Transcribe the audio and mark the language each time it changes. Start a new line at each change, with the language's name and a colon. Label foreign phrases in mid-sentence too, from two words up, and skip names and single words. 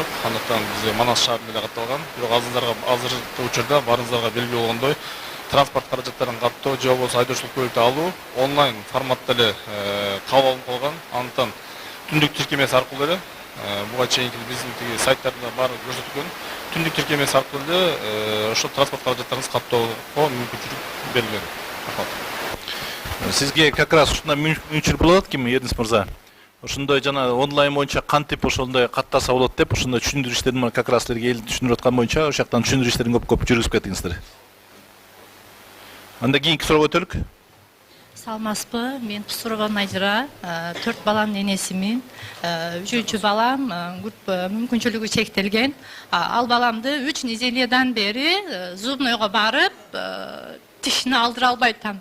Kyrgyz: Андыктан бизде Манас шаарында эле катталган. Бирок азыркы учурда баарыңыздарга белгилүү болгондой, транспорт каражаттарын каттоо же болбосо айдоочулук көлүктү алуу онлайн форматта эле кабыл алынып калган. Андыктан түндүк тиркемеси аркылуу эле буга чейинки биздин тиги сайттарда баары көрсөтүлгөн түндүк тиркемеси аркылуу эле ошол транспорт каражаттарыңызды каттоого мүмкүнчүлүк берилген. Сизге как раз ушундай мүмкүнчүлүк болот ким, Эрнис мырза? Ошондой жана онлайн боюнча кантип ошондой каттаса болот деп, ошондой түшүндүрүү иштерин как раз силерге эл түшүндүрүп аткан боюнча ошол жактан түшүндүрүү иштерин көп жүргүзүп кетиңиздер. Анда кийинки суроого өтөлүк. Саламатсызбы? Мен Кусурова Найжира, 4 баланын энесимин. 3-чү балам мүмкүнчүлүгү чектелген. Ал баламды 3 неделядан бери зубнойго барып, тишини алдыра албайт там.